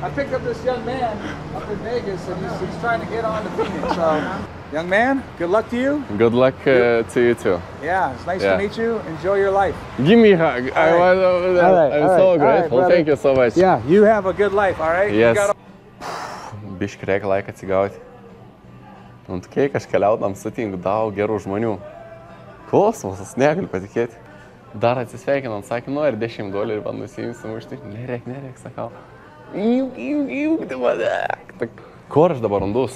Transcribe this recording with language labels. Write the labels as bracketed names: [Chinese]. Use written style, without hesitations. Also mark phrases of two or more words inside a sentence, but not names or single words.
[English] I picked up this young man up in Vegas, and he's trying to get on to Phoenix. So, young man, good luck to you. Good luck to you too. Yeah, it's nice Yeah. to meet you. Enjoy your life. Give me a hug. right. All right, I'm all so right, grateful. brother. Thank you so much. Yeah, you have a good life, all right? Yes. You got [Lithuanian] Biški reikia laiką atsigauti. Ant kiek aš keliaudam sutinku daug gerų žmonių. Kosmosas, negaliu patikėti. Dar atsisveikinant, sakė, nu ir $10 man nusiimsim už tai. Nereik, sakau. Juk, kur aš dabar randus?